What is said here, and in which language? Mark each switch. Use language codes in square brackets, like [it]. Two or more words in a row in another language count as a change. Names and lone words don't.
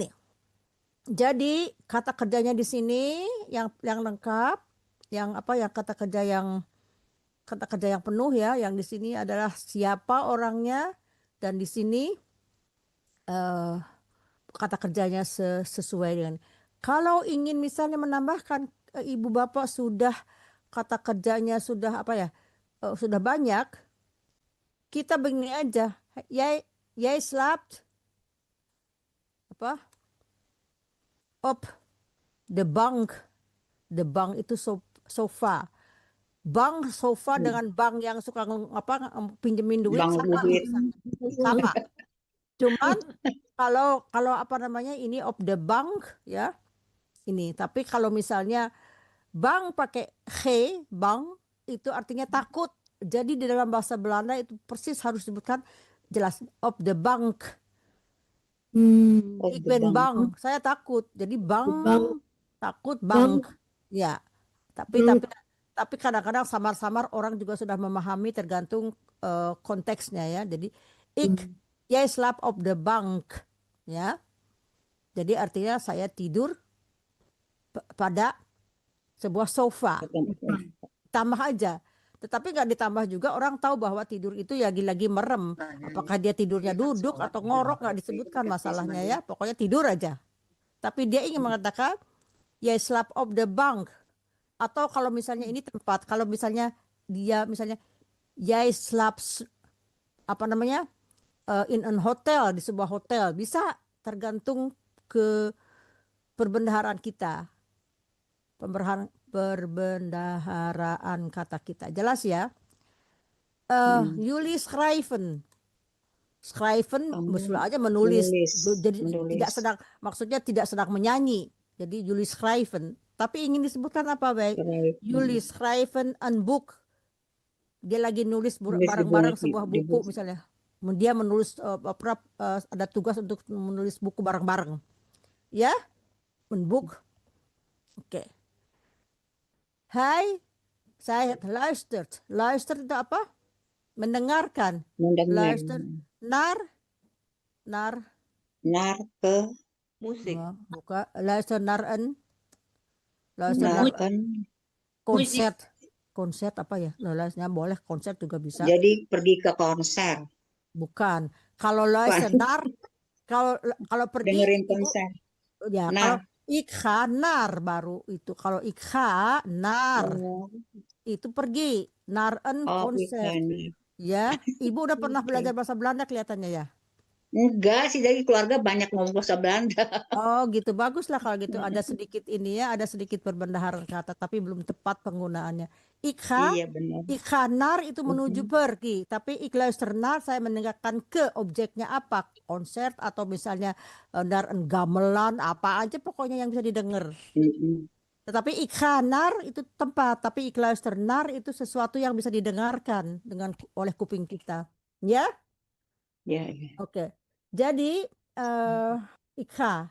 [id] Jadi kata kerjanya di sini yang lengkap, yang kata kerja yang penuh ya, yang di sini adalah siapa orangnya, dan di sini kata kerjanya sesuai dengan. Kalau ingin misalnya menambahkan, ibu bapak sudah kata kerjanya sudah sudah banyak, kita begini aja. [nl] Jij slaapt op de bank. De bank [id] itu sofa. Bank sofa dengan bank yang suka pinjemin duit Bank sama. duit. Sama. Cuman kalau ini [nl] op de bank [id] ya. Ini, tapi kalau misalnya bank pakai g, bank itu artinya takut. Jadi di dalam bahasa Belanda itu persis harus disebutkan jelas [nl] op de bank. Ik ben bang, [id] saya takut. Jadi bang, takut bank. Ya. Tapi kadang-kadang samar-samar orang juga sudah memahami tergantung konteksnya ya. Jadi [nl] jij slaapt op de bank [id] ya. Jadi artinya saya tidur pada sebuah sofa. Tambah aja. Tetapi nggak ditambah juga, orang tahu bahwa tidur itu ya lagi merem. Apakah dia tidurnya duduk atau ngorok, nggak disebutkan masalahnya ya. Pokoknya tidur aja. Tapi dia ingin mengatakan [nl] jij slaapt op de bank. [id] Atau kalau misalnya ini tempat, kalau misalnya dia [nl] jij slaapt in een hotel, [id] di sebuah hotel, bisa tergantung ke perbendaharaan kita. Perbendaharaan kata kita. Jelas ya? [nl] Jullie schrijven. [id] Schrijven aja menulis. Jadi tidak sedang, maksudnya tidak sedang menyanyi. Jadi [nl] jullie schrijven. [id] Tapi ingin disebutkan apa, baik? [nl] Jullie schrijven een boek. [id] Dia lagi nulis bareng-bareng sebuah buku misalnya. Dia menulis ada tugas untuk menulis buku bareng-bareng. Ya? [nl] Een boek. [id] Oke. Hai, saya luistert. Luistert itu apa? Mendengarkan. [nl] Luister naar [id] ke Musik. bukan. [nl] Luister naar een konser. [id] Konser apa ya? Luisternya boleh, konser juga bisa. Jadi pergi ke konser. Bukan. Kalau [nl] luister naar, [id] kalau pergi Dengerin itu, konser. ya kalau [nl] ik ga naar [id] baru itu. Kalau [nl] ik ga naar [id] itu pergi [nl] naar een konser. [id] Ya, ibu udah pernah Oke. belajar bahasa Belanda kelihatannya ya. Enggak sih, dari keluarga banyak ngomong bahasa Belanda. Oh gitu, baguslah kalau gitu. Ada sedikit ini ya, ada sedikit perbendaharaan kata, tapi belum tepat penggunaannya. Ikha, Iya benar. ikhanar itu menuju pergi, tapi ikluisternar saya mendengarkan ke objeknya apa, konser atau misalnya [nl] naar een gamelan, [id] apa aja pokoknya yang bisa didengar. Mm-mm. Tetapi ikhanar itu tempat, tapi ikluisternar itu sesuatu yang bisa didengarkan oleh kuping kita. Ya, Ya, ya. oke. Jadi ikha.